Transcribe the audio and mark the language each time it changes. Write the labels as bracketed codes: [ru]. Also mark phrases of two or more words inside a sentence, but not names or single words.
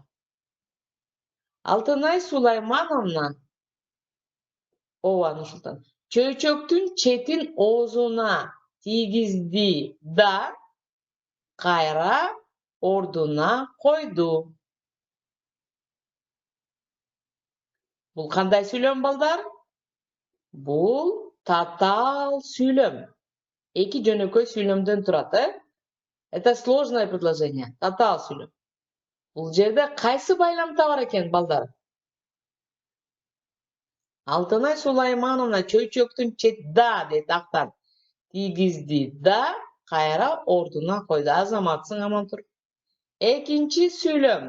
[ky] Алтынай Сулаймановна Нурсултан чөйчөктүн четин оозуна тийгизди да кайра ордуна койду. Бул кандай сүйлөм балдар? Бул татаал сүйлөм. Эки жөнөкөй сүйлөмдөн турат, [ru] Это сложное предложение. [ky] Татаал сүйлөм. Бул жерде кайсы байламта бар экен балдар? Алтынай Сулаймановна чөйчөктүн да дейт актан. Тийгизди да кайра ордуна койду. Азаматсың аман тур. Экинчи сүйлөм.